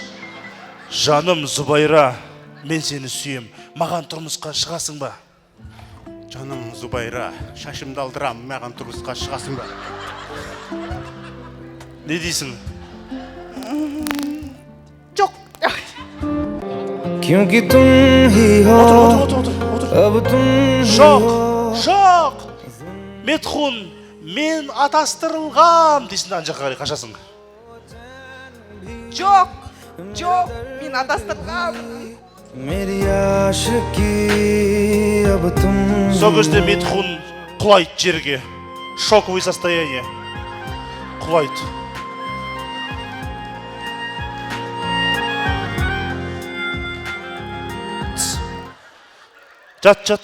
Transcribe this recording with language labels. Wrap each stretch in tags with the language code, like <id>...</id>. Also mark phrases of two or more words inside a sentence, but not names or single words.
<kk>Жаным Зубайра, мен сені сүйем. Маған тұрмысқа шығасың ба? Жаным Зубайра, шашымды алдырам, маған тұрмысқа шығасың ба? Не дейсің? Жоқ.</kk> <hi>क्योंकि तुम ही हो अब तुम</hi> <kk>Жоқ, жоқ. Метхун, мен атастырылғам дейсің, ана жаққа қарай қашасың. Жоқ, жоқ, мен адастырғам.</kk> <hi>मेरी आशिकी अब तुम</hi> <kk>Сол кезде Метхун құлайды жерге.</kk> <ru>Шоковый состояние.</ru> <kk>Құлайды. Жат.</kk>